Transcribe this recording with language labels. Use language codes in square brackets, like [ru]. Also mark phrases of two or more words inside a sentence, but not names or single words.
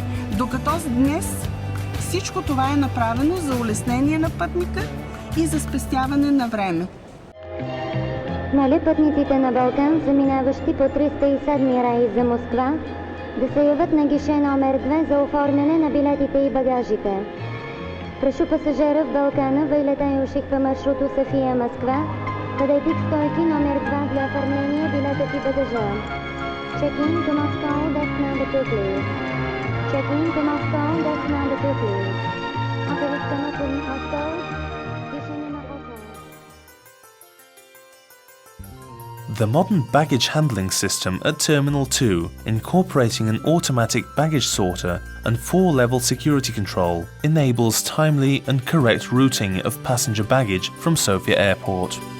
[bg] Докато днес всичко това е направено за улеснение на пътника и за спестяване на време. Моля пътниците на Балкан, заминаващи по 307 рейс за Москва, да се явят на гише номер 2 за оформяне на билетите и багажите. [ru] Прошу пасажира в Балкана, вылетающих по маршруту София-Москва, подойти к стойке номер 2 для оформления билетов и багажа. [en] Check-in to Moscow, desk number 2, please. Check-in to Moscow, desk number 2, please. [bg] Ако в Moscow, гише номер 8. [en] The modern baggage handling system at Terminal 2, incorporating an automatic baggage sorter and 4-level security control, enables timely and correct routing of passenger baggage from Sofia Airport.